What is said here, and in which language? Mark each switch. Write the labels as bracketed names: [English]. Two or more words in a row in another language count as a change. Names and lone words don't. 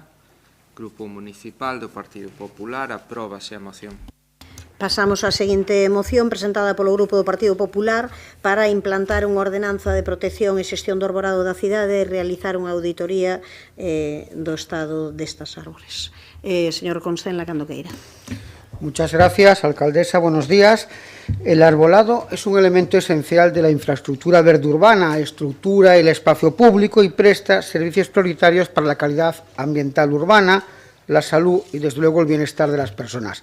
[Galician] Grupo Municipal do Partido Popular. Apróbase a moción. Pasamos á seguinte moción presentada polo Grupo do Partido Popular para implantar unha ordenanza de protección e xestión do arborado da cidade e realizar unha auditoría do estado destas árbores. Señor Constenla, cando queira. [Spanish] Muchas gracias, alcaldesa. Buenos días. El arbolado es un elemento esencial de la infraestructura verde urbana, estructura el espacio público y presta servicios prioritarios para la calidad ambiental urbana, la salud y, desde luego, el bienestar de las personas.